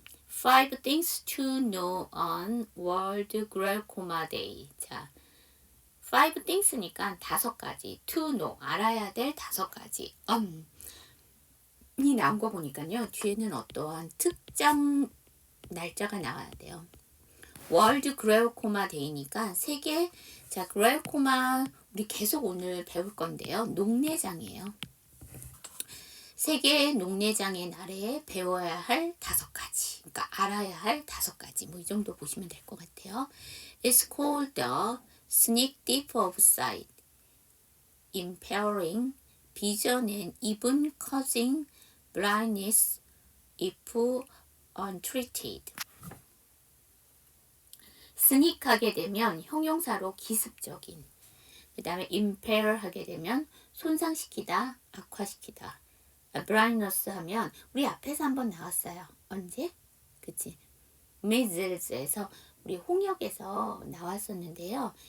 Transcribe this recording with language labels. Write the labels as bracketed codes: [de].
[en] Five things to know on World Glaucoma Day. [ko] 자, [en] five things [ko] 니까 5가지. [en] To know, [ko] 알아야 될 5가지. 이 나온 거 보니까요. 뒤에는 어떠한 특정 날짜가 나와야 돼요. 월드 글라우코마 데이니까 세계 글라우코마 우리 계속 오늘 배울 건데요. 녹내장이에요. 세계 녹내장의 날에 배워야 할 5가지. 그러니까 알아야 할 5가지. 뭐 이 정도 보시면 될 것 같아요. [en] It's called the sneak thief of sight, impairing vision and even causing blindness if untreated. [ko] 스닉하게 되면 형용사로 기습적인, 그 다음에 impair 하게 되면 손상시키다, 악화시키다. blindness 하면 우리 앞에서 한번 나왔어요. 언제? 그치? measles에서 우리 홍역에서 나왔었는데요.